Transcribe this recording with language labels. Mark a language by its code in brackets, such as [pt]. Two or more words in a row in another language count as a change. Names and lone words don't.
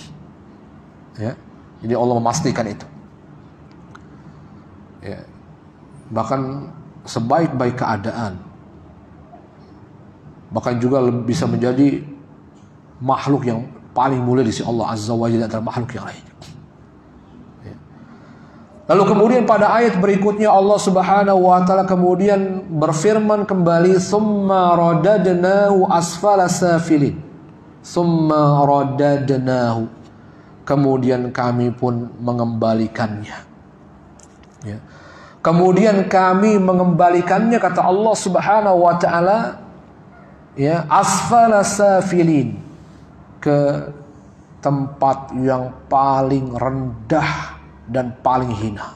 [id] Ya, jadi Allah memastikan itu. Ya, bahkan sebaik-baik keadaan, bahkan juga bisa menjadi makhluk yang paling mulia di sisi Allah [ar] عز وجل [id] antara makhluk yang lainnya. Ya. Lalu kemudian pada ayat berikutnya Allah [ar] سبحانه وتعالى [id] kemudian berfirman kembali, [ar] ثم رددناه أسفل سافلين. ثم رددناه, [id] kemudian kami pun mengembalikannya. Ya. Kemudian kami mengembalikannya, kata Allah [ar] سبحانه وتعالى, [id] ya, [ar] أسفل سافلين, [id] ke tempat yang paling rendah dan paling hina.